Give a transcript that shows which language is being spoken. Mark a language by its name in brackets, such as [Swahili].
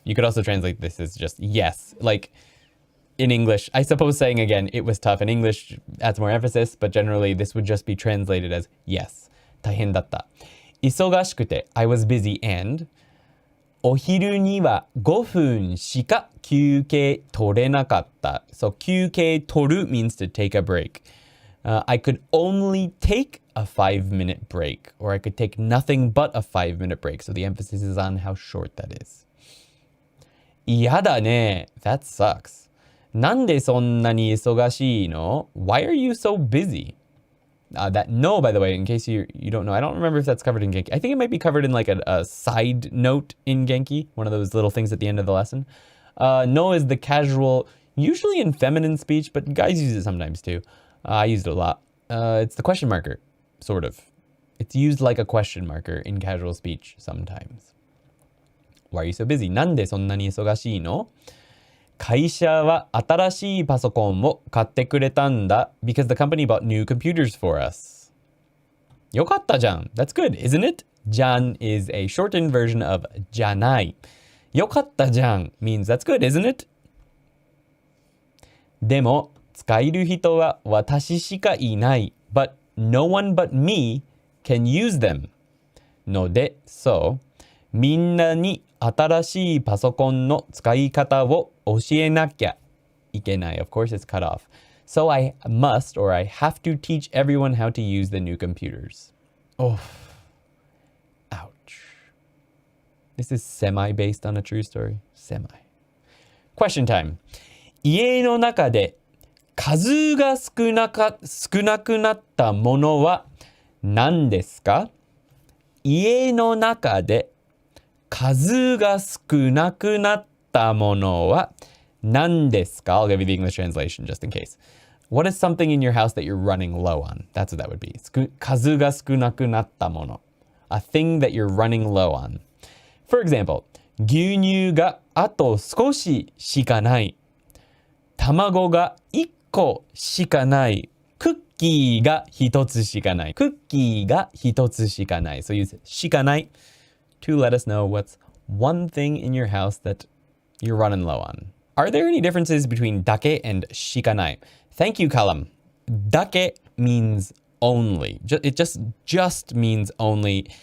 [English] You could also translate this as just yes. Like in English, I suppose saying again, it was tough. In English adds more emphasis, but generally this would just be translated as yes. [Japanese] 大変だった. 忙しくて [English] I was busy and [Japanese] お昼には5分しか休憩取れなかった. [English] So 休憩取る means to take a break. I could only take a 5-minute break, or I could take nothing but a 5-minute break. So the emphasis is on how short that is. [Japanese] 嫌だね. [English] That sucks. [Japanese] なんでそんなに忙しいの? [English] Why are you so busy? That no, by the way, in case you don't know, I don't remember if that's covered in Genki. I think it might be covered in like a side note in Genki, one of those little things at the end of the lesson. No is the casual, usually in feminine speech, but guys use it sometimes too. I used it a lot. It's the question marker, sort of. It's used like a question marker in casual speech sometimes. Why are you so busy? [Japanese] なんでそんなに忙しいの?会社は新しいパソコンを買ってくれたんだ [English] because the company bought new computers for us. [Japanese] よかったじゃん. [English] That's good, isn't it? じゃん is a shortened version of じゃない. [Japanese] よかったじゃん [English] means that's good, isn't it? [Japanese] でも、使える人は私しかいない。 [English] But no one but me can use them. [Japanese] ので、 [English] so, [Japanese] みんなに新しいパソコンの使い方を教えなきゃいけない。 [English] Of course, it's cut off. So I must or I have to teach everyone how to use the new computers. Oh, ouch. This is semi-based on a true story. Semi. Question time. [Japanese] 家の中で数が少なくなったものは何ですか？家の中で数が少なくなったものは何ですか？ [English] I'll give you the English translation just in case. What is something in your house that you're running low on? That's what that would be. [Japanese] 数が少なくなったもの。 [English] A thing that you're running low on. For example, [Japanese] 牛乳があと少ししかない。卵が1個しかない。クッキーが1つしかない。クッキーが1つしかない。 [English] So use しかない to let us know what's one thing in your house that you're running low on. Are there any differences between dake and shikanai? Thank you, Kalam. Dake means only. It just means only.